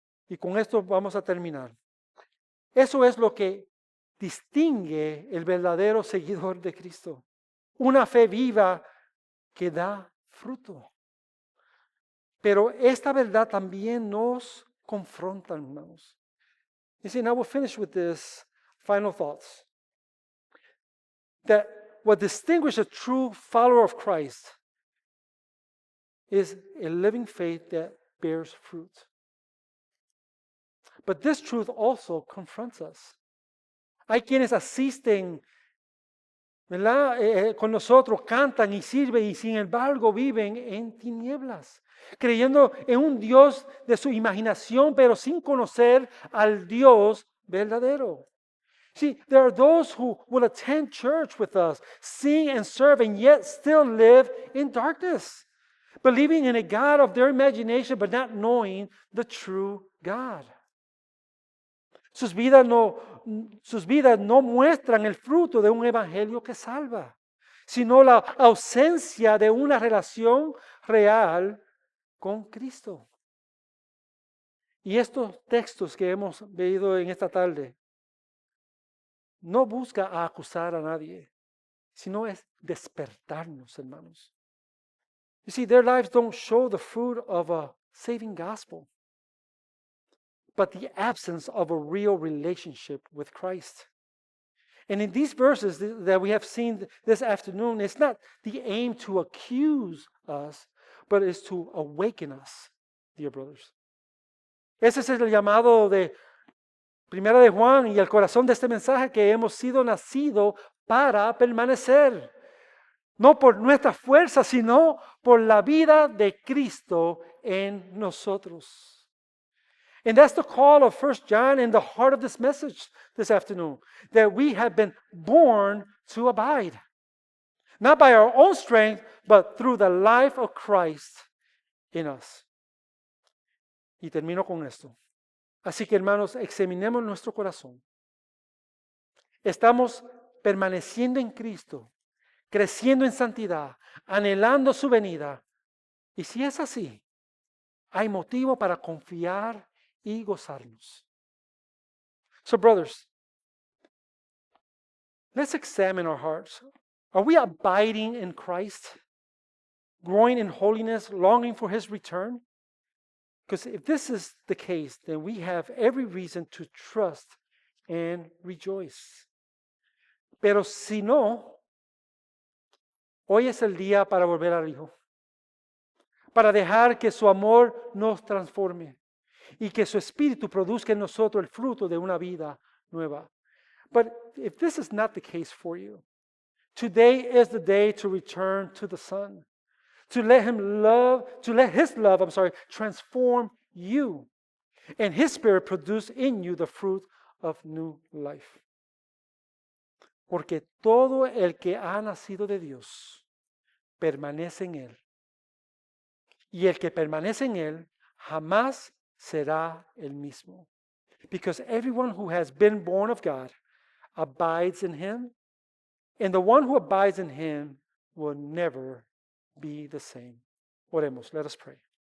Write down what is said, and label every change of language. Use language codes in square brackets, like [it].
[es] Y con esto vamos a terminar. Eso es lo que distingue el verdadero seguidor de Cristo. Una fe viva que da fruto. Pero esta verdad también nos confronta, hermanos. [en] You see, now we'll finish with this final thoughts. That what distinguishes a true follower of Christ is a living faith that bears fruit. But this truth also confronts us. [es] Hay quienes asisten, ¿verdad? Con nosotros, cantan y sirven y sin embargo viven en tinieblas, creyendo en un Dios de su imaginación, pero sin conocer al Dios verdadero. [en] See, there are those who will attend church with us, sing and serve, and yet still live in darkness. believing in a God of their imagination, but not knowing the true God. [es] Sus vidas no muestran el fruto de un evangelio que salva, sino la ausencia de una relación real con Cristo. Y estos textos que hemos leído en esta tarde no busca acusar a nadie, sino es despertarnos, hermanos. [en] You see, their lives don't show the fruit of a saving gospel, but the absence of a real relationship with Christ. And in these verses that we have seen this afternoon, it's not the aim to accuse us, but it's to awaken us, dear brothers. [es] Ese es el llamado de Primera de Juan y el corazón de este mensaje, que hemos sido nacidos para permanecer. No por nuestra fuerza, sino por la vida de Cristo en nosotros. [en] And that's the call of 1 John in the heart of this message this afternoon, that we have been born to abide. Not by our own strength, but through the life of Christ in us. [es] Y termino con esto. Así que, hermanos, examinemos nuestro corazón. Estamos permaneciendo en Cristo, creciendo en santidad, anhelando su venida. Y si es así, hay motivo para confiar y gozarnos. [en] So, brothers, let's examine our hearts. Are we abiding in Christ, growing in holiness, longing for His return? Because if this is the case, then we have every reason to trust and rejoice. [es] Pero si no, hoy es el día para volver al Hijo, para dejar que su amor nos transforme y que su Espíritu produzca en nosotros el fruto de una vida nueva. [en] But if this is not the case for you, today is the day to return to the Son, to let His love, transform you, and His Spirit produce in you the fruit of new life. [es] Porque todo el que ha nacido de Dios permanece en Él. Y el que permanece en Él jamás será el mismo. [en] Because everyone who has been born of God abides in Him, and the one who abides in Him will never be the same. [es] Oremos, [en] let us pray.